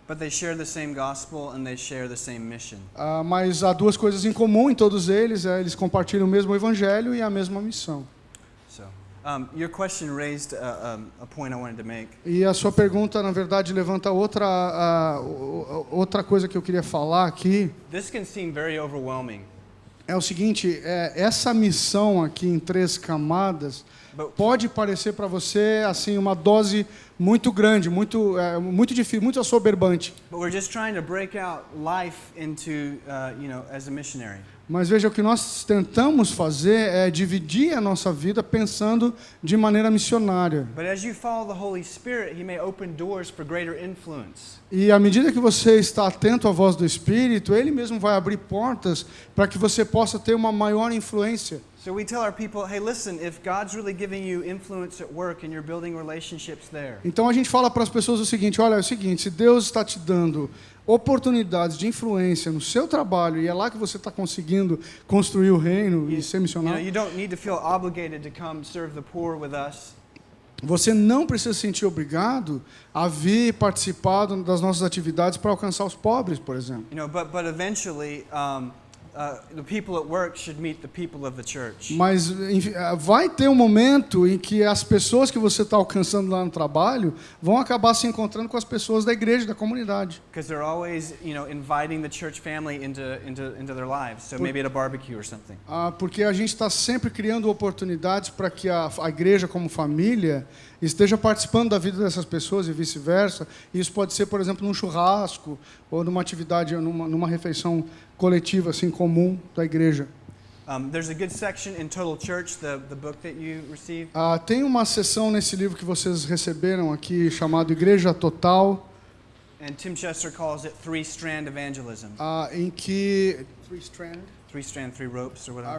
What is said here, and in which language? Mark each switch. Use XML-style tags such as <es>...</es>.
<en>But they share the same gospel and they share the same mission.</en> <pt>Mas há duas coisas em comum em todos eles, eles compartilham o mesmo evangelho e a mesma missão.</pt> <en>So, your question raised a point I wanted to make.</en> <pt>E a sua pergunta, na verdade, levanta outra coisa que eu queria falar aqui.</pt> <en>This can seem very overwhelming.</en> <pt>É o seguinte, essa missão aqui em 3 camadas pode parecer para você assim uma dose muito grande, muito difícil, muito assoberbante.</pt> <en>But we're just trying to break out life into, as a missionary.</en> <pt>Mas veja, o que nós tentamos fazer é dividir a nossa vida pensando de maneira missionária.</pt> <en>But as you follow the Holy Spirit, He may open doors for greater influence.</en> <pt>E à medida que você está atento à voz do Espírito, Ele mesmo vai abrir portas para que você possa ter uma maior influência.</pt> <en>So we tell our people, hey, listen, if God's really giving you influence at work and you're building relationships there.</en> <pt>Então a gente fala para as pessoas o seguinte, olha, é o seguinte, se Deus está te dando oportunidades de influência no seu trabalho e é lá que você está conseguindo construir o reino e ser missionário,</pt> <en>You don't need to feel obligated to come serve the poor with us.</en> <pt>você não precisa se sentir obrigado a vir participar das nossas atividades para alcançar os pobres, por exemplo.</pt> <en>But eventually, the people at work should meet the people of the church.</en> <pt>Mas enfim, vai ter um momento em que as pessoas que você está alcançando lá no trabalho vão acabar se encontrando com as pessoas da igreja, da comunidade.</pt> <en>Because they're always, inviting the church family into their lives. So maybe at a barbecue or something.</en> <pt>Porque a gente está sempre criando oportunidades para que a igreja como família esteja participando da vida dessas pessoas e vice-versa. Isso pode ser, por exemplo, num churrasco ou numa atividade, numa refeição coletiva assim comum da igreja.</pt> <en>There's a good section in Total Church, the book that you received.</en> <pt>Tem uma seção nesse livro que vocês receberam aqui chamado Igreja Total.</pt> <en>And Tim Chester calls it three-strand evangelism.</en> <pt>Em que</pt> <en>Three-strand, three ropes, or whatever.</en>